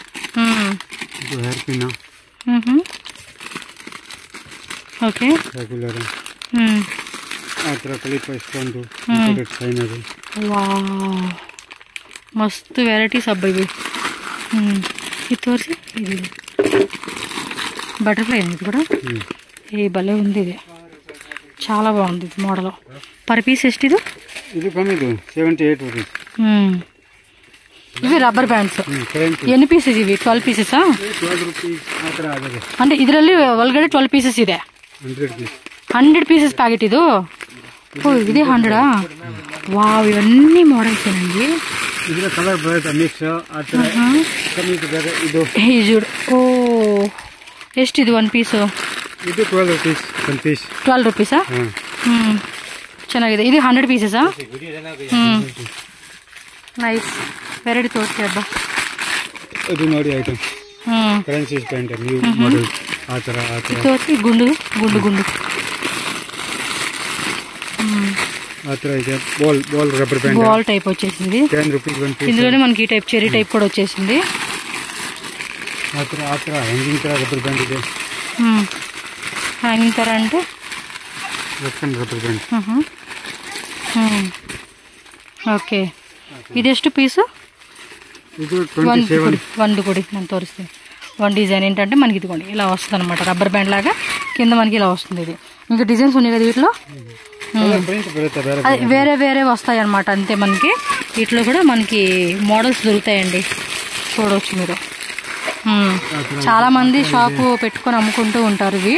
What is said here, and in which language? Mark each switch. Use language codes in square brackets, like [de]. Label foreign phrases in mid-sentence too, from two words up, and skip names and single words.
[te] ఓకే, మస్తు వెరైటీస్ అబ్బా ఇవి. ఇది తోర్సి. ఇది బటర్ఫ్లై ఇది కూడా. ఏ భలే ఉంది ఇది, చాలా బాగుంది ఇది మోడల్. [en] per piece [kn] ಎಷ್ಟು ಇದು? ಇದು ಕಮ್ಮಿ, 78 రూపీస్. [te] ఇవి [en] rubber bands. [te] ఎన్ని పీసెస్ ఇవి? 12 పీసెసా? [kn] అంటే ಇದರಲ್ಲಿ ಒಳಗಡೆ 12 ಪೀಸಸ್ ಇದೆ. [te] 100 [en] pieces packet [te] ఇది. ఓ ఇదే 100. వావ్, ఇవన్నీ మోడల్స్ ఏనండి. చూడు. [kn] ఓ ಎಷ್ಟು ಇದು 1 ಪೀಸು? ಇದು 12 ರೂಪೀಸ್. 12 ರೂಪೀಸಾ? ಚೆನ್ನಾಗಿದೆ. ಇದು 100 ಪೀಸಸಾ? ನೈಸ್. ವೆರೈಟಿ ತೋರಿಸಿ ಹಬ್ಬ. ಇದು ನೋಡಿ ಐಟಮ್. [en] fancy pant new model [kn] ಆ ತರ ತೋರಿಸಿ. ಗುಂಡು ఆ ತರ ಇದೆ. [en] ball rubber band. [te] బాల్ టైప్ వచ్చేసింది. 10 రూపీస్ 1 పీస్. ఇందులోనే మనకి ఈ టైప్ చెరీ టైప్ కూడా వచ్చేసింది. [kn] ఆ ತರ హ్యాంగింగ్ ತರ [en] rubber band [kn] ಇದೆ. [te] హ్యాంగింగ్ ತರ అంటే [en] rubber band. [te] ఓకే, ఇది ಎಷ್ಟು పీసు? [kn] ಇದು 27. ಒಂದು ಕೊಡಿ ನಾನು ತೋರಿಸ್ತೀನಿ. [en] one design [te] ఏంటంటే మనకి ఇదిగోండి ఇలా వస్తుంది అనమాట. [en] rubber band [te] లాగా కింద మనకి ఇలా వస్తుంది. ఇది ఇంకా డిజైన్స్ ఉన్నాయి కదా వీటిలో. [kn] ప్రింట్ బರುತ್ತೆ ಬೇರೆ [te] అది వేరే వేరే వస్తాయి అన్నమాట. అంతే మనకి వీటిలో కూడా మనకి మోడల్స్ దొరుకుతాయండి, చూడవచ్చు మీరు. చాలా మంది షాపు పెట్టుకొని అమ్ముకుంటూ ఉంటారు ఇవి.